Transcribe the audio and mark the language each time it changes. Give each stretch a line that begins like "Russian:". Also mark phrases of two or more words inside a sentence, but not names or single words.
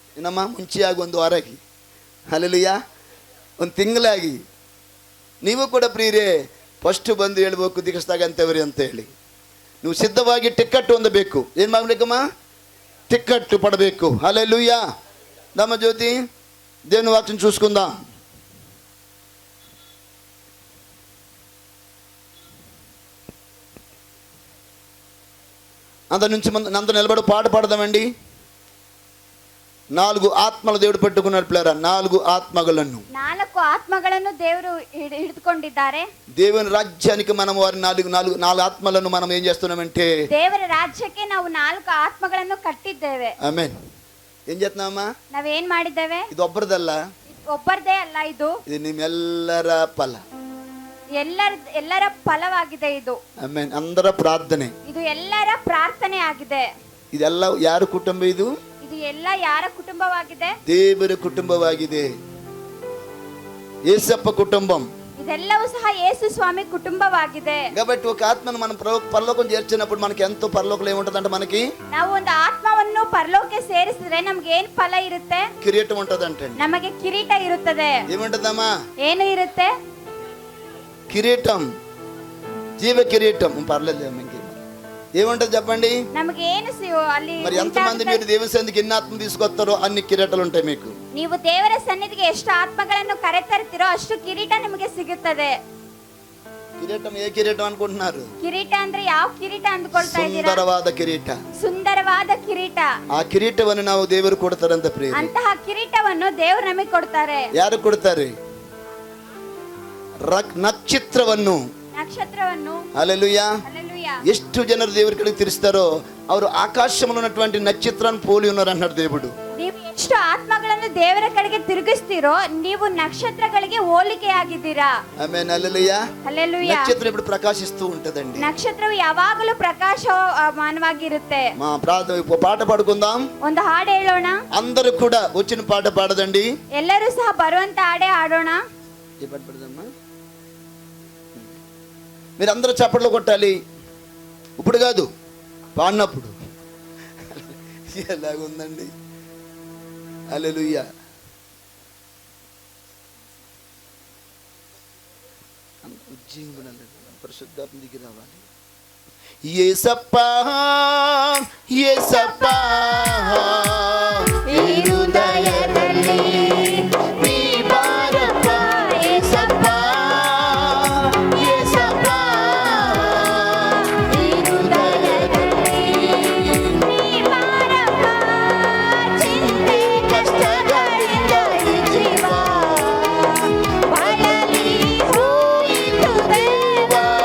Kannada: ನಮ್ಮ ಮುಂಚೆಯಾಗಿ ಒಂದು ವಾರಕ್ಕೆ. ಹಲ್ಲೆಲೂಯಾ. ಒಂದು ತಿಂಗಳಾಗಿ ನೀವು ಕೂಡ ಪ್ರಿಯರೇ ಫಸ್ಟ್ ಬಂದು ಹೇಳ್ಬೇಕು ದೀಕ್ಷಿಸ್ತಾಗಂತವ್ರಿ ಅಂತ ಹೇಳಿ. ನೀವು ಸಿದ್ಧವಾಗಿ ಟಿಕೆಟ್ ಹೊಂದಬೇಕು. ಏನು ಮಾಡಬೇಕಮ್ಮ? ಟಿಕೆಟ್ ಪಡಬೇಕು. ಹಲ್ಲೆಲೂಯ. ನಮ್ಮ ಜ್ಯೋತಿ
Telugu: దేవుని వాక్యం చూసుకుందాం. అంత నుంచి అంత నిలబడి పాట పాడదామండి. 4 ఆత్మలు దేవుడు పెట్టుకున్నాడు పిల్లరా.
Kannada: 4 ఆత్మಗಳನ್ನು ದೇವರು ಹಿಡಿದುಕೊಂಡಿದ್ದಾರೆ.
Telugu: దేవుని రాజ్యానికి మనం వారి 4 ఆత్మలను మనం ఏం చేస్తున్నామంటే
Kannada: ದೇವರ ರಾಜ್ಯಕ್ಕೆ ನಾವು 4 ಆತ್ಮಗಳನ್ನು ಕಟ್ಟಿದ್ದೇವೆ.
Telugu: ಆಮೆನ್. ಏನ್ చేస్తున్నామా?
Kannada: ನಾವೇನ್ ಮಾಡಿದ್ದೇವೆ? ಇದು ಒಬ್ಬರದಲ್ಲ, ಒಬ್ಬರದೇ ಅಲ್ಲ, ಇದು ನಿಮ್ಮೆಲ್ಲರ ಫಲ, ಎಲ್ಲರ ಫಲವಾಗಿದೆ ಇದು. ಆಮೆನ್. అందರ ಪ್ರಾರ್ಥನೆ, ಇದು ಎಲ್ಲರ ಪ್ರಾರ್ಥನೆ ಆಗಿದೆ. ಇದೆಲ್ಲ ಯಾರ ಕುಟುಂಬ? ಇದು ಎಲ್ಲ ಯಾರ ಕುಟುಂಬವಾಗಿದೆ? ದೇವರ ಕುಟುಂಬವಾಗಿದೆ.
Telugu: యేసప్ప కుటుంబం.
Kannada: ಇದೆಲ್ಲವೂ ಸಹ ಯೇಸು ಸ್ವಾಮಿ ಕುಟುಂಬವಾಗಿದೆ.
Telugu: కాబట్టి ఒక ఆత్మను మనం పరలోకం చేర్చినప్పుడు మనకి ఎంతో పరలోకంలో ఏముంటదంటే మనకి
Kannada: ನಾವು ಒಂದು ಆತ್ಮವನ್ನು ಪರಲೋಕಕ್ಕೆ ಸೇರಿಸಿದ್ರೆ ನಮಗೆ ಏನು ಫಲ ಇರುತ್ತೆ?
Telugu: కిరీటం ఉంటదంటే
Kannada: ನಮಗೆ ಕಿರೀಟ ಇರುತ್ತದೆ.
Telugu: ఏముంటదమ్మా?
Kannada: ಏನು ಇರುತ್ತೆ?
Telugu: కిరీటం, జీవ కిరీటం. పర్లేదు ఇంకే ఏముంటది చెప్పండి?
Kannada: ನಮಗೆ ಏನು ಅಲ್ಲಿ
Telugu: మరి ఎంతమంది మీరు దేవుని సన్నిధికి ఎన్ని ఆత్మ తీసుకొస్తారో అన్ని కిరీటాలు ఉంటాయి మీకు.
Kannada: ನೀವು ದೇವರ ಸನ್ನಿಧಿಗೆ ಎಷ್ಟು ಆತ್ಮಗಳನ್ನು ಕರೆತರ್ತೀರೋ ಅಷ್ಟು ಕಿರೀಟ ನಿಮಗೆ ಸಿಗುತ್ತದೆ. కిరీటం ఏ కిరీటం అనుకుంటున్నారు? ಕಿರೀಟ ಅಂದ್ರೆ ಯಾವ ಕಿರೀಟ ಅಂದ್ಕೊಳ್ತಾ ಇದ್ದೀರಾ? ಸುಂದರವಾದ ಕಿರೀಟ. ಸುಂದರವಾದ ಕಿರೀಟ. ಆ ಕಿರೀಟವನ್ನು ನಾವು ದೇವರು ಕೊಡ್ತಾರಂತ ಪ್ರಿಯ. ಅಂತಹ ಕಿರೀಟವನ್ನು ದೇವರು ನಮಗೆ ಕೊಡ್ತಾರೆ. ಯಾರು ಕೊಡ್ತಾರೆ? ನಕ್ಷತ್ರವನ್ನು. హల్లెలూయా. ಎಷ್ಟು ಜನರು ದೇವರ ಕಡೆಗೆ ತಿರುಗಿಸ್ತಾರೋ ಅವರು ಆಕಾಶದಲ್ಲಿ
Telugu: ఉన్నటువంటి నక్షత్రాన్ని పోలి ఉన్నారు అన్నాడు దేవుడు.
Kannada: ನೀವು ಎಷ್ಟು ಆತ್ಮಗಳನ್ನು ದೇವರ ಕಡೆಗೆ ತಿರುಗಿಸ್ತೀರೋ ನೀವು ನಕ್ಷತ್ರಗಳಿಗೆ ಹೋಲಿಕೆಯಾಗಿದ್ದೀರಾ. ಆಮೆನ್.
Telugu: హల్లెలూయా. హల్లెలూయా. నక్షత్రం ఇప్పుడు ప్రకాశిస్తూ ఉంటదండి.
Kannada: ನಕ್ಷತ್ರವು ಯಾವಾಗಲೂ ಪ್ರಕಾಶಮಾನವಾಗಿರುತ್ತೆ.
Telugu: పాట పాడుకుందాం.
Kannada: ಒಂದು ಹಾಡು ಹೇಳೋಣ.
Telugu: అందరూ కూడా వచ్చిన పాట పాడదండి.
Kannada: ಎಲ್ಲರೂ ಸಹ ಬರುವಂತ ಹಾಡೇ ಹಾಡೋಣ.
Telugu: ఏ పాట పాడదమ్మా? మీరు అందరూ చప్పట్లు కొట్టాలి. ఇప్పుడు కాదు, పాడినప్పుడు. ఎలాగుందండి? హల్లెలూయా. పరిశుద్ధాత్మ దిగి రావాలి.
Kannada: యేసప్పా యేసప్పా ఈ హృదయದಲ್ಲಿ ನೀ ಬಾರಪ್ಪ. యేసప్పా యేసప్పా ಈ ಹೃದಯದಲ್ಲಿ ನೀ ಬಾರಪ್ಪ. ಚಿಂತೆ ಕಷ್ಟಗಳಿಂದ ಈ ಜೀವ ಬಳಲಿ ಹೋಯಿತು ದೇವಾ.